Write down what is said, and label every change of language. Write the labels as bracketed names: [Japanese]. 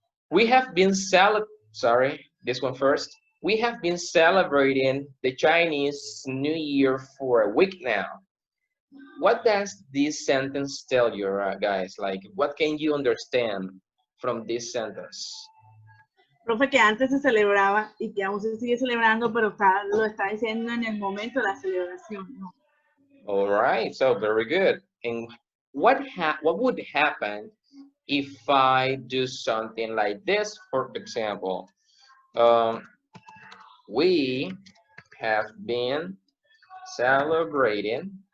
[English] We have been this one first. We have been celebrating the Chinese New Year for a week now. What does this sentence tell you, guys? Like, what can you understand from this sentence? [Spanish] Profe, que antes se celebraba y que aún se sigue celebrando, pero lo está diciendo en el momento de la celebración, ¿no? [English] All right, so very good. And what would happen if I do something like this? For example, we have been celebrating.